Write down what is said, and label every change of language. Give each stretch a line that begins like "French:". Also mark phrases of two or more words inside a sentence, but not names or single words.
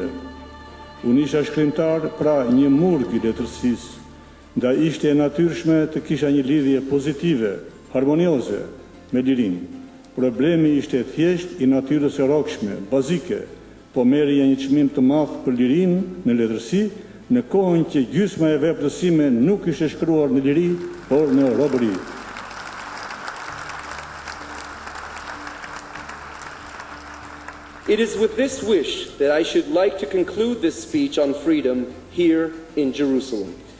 Albanian: Unë isha shkrimtar, pra një murg i letërsisë, nda ishte e natyrshme të kisha një lidhje pozitive, harmonioze me lirinë. Problemi ishte thjesht i natyrës e rrokshme, bazike, po merrja një çmim të madh për lirinë në letërsi, në kohën që gjysma e veprës sime nuk ishte shkruar në liri, por në robëri.
English: It is with this wish that I should like to conclude this speech on freedom here in Jerusalem.